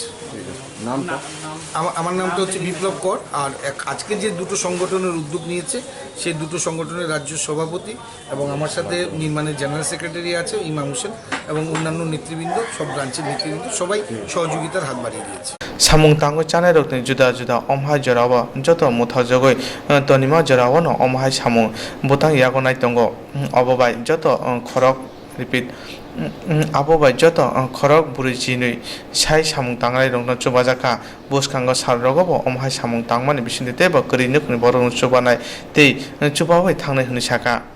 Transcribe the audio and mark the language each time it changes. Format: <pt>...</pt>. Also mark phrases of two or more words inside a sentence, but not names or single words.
<bn>নামটা? আমার নামটা হচ্ছে বিপ্লব কর। আর আজকে যে দুটো সংগঠনের উদ্যোগ নিয়েছে সেই দুটো সংগঠনের রাজ্য সভাপতি এবং আমার সাথে নির্মাণের</bn> <en>general secretary</en> <bn>আছে ইমাম হোসেন এবং অন্যান্য নেতৃবৃন্দ, সব ব্রাঞ্চের নেতৃবৃন্দ সবাই সহযোগিতার হাত বাড়িয়ে দিয়েছে।</bn> <trp>samung tango chanai rok ni juda juda omhai jorao joto mutha jogoi tonima jorao no omhai samung botang yagonai tongo obobai joto khorok repeat abobai joto khorok buri jinui sai samung tangai rok no chubajaka boskango sarrogobo omhai samung tangmani bisinde tebo kri nukni borok chubanai tei chubabai thangnai hini saka</trp>